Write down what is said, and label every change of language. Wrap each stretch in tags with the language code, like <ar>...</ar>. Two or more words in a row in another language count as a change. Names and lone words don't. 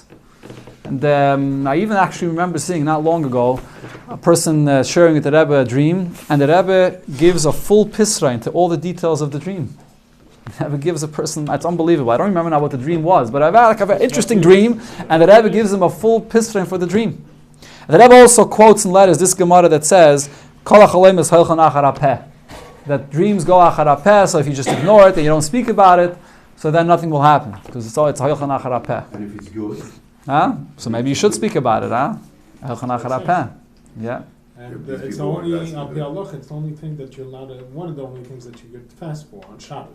<en>And I even actually remember seeing not long ago a person sharing with the Rebbe a dream, and the Rebbe gives a full pisrain to all the details of the dream. The Rebbe gives a person, it's unbelievable. I don't remember now what the dream was, but I've had an interesting dream, and the Rebbe gives him a full pisrain for the dream. And the Rebbe also quotes in letters this Gemara that says,</en> <he>כל החלומות הולכין אחר הפה,</he> <en>that dreams go</en> <he>אחר הפה,</he> <en>so if you just ignore it and you don't speak about it, so then nothing will happen, because it's</en> <he>הולכין אחר הפה.</he> <en>And if it's good? So maybe you should speak about it, Yeah. And it's the only it's the only thing that you're allowed one of the only things that you get fast for on Shabbos.</en>